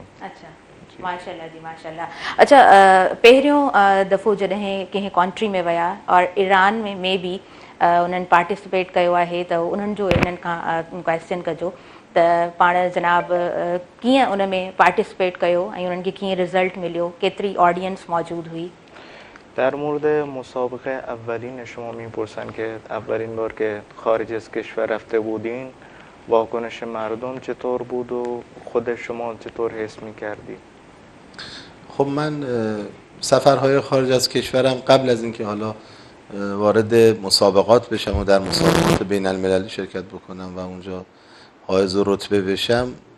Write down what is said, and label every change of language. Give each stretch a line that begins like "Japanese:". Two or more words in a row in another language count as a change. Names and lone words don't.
Sindhi: अच्छा, माशाअल्लाह जी माशाअल्लाह। अच्छा, पहिरियों दफ़ो जॾहिं कंहिं कंट्री में विया और ईरान में बि उन्हनि पार्टिसिपेट कयो आहे त उन्हनि जो इन्हनि खां क्वेश्चन कजो त पाण जनाब कीअं उन में पार्टिसिपेट कयो ऐं उन्हनि खे कीअं रिज़ल्ट मिलियो, केतिरी ऑडियंस मौजूदु हुई؟
Persian: در مورد مسابقه اولین شما میپرسن که اولین بار که خارج از کشور رفته بودین واکنش مردم چطور بود و خود شما چطور حس میکردی؟ خب من سفرهای خارج از کشورم قبل از اینکه حالا وارد مسابقات بشم و در مسابقات بین المللی شرکت بکنم و اونجا حائز رتبه بشم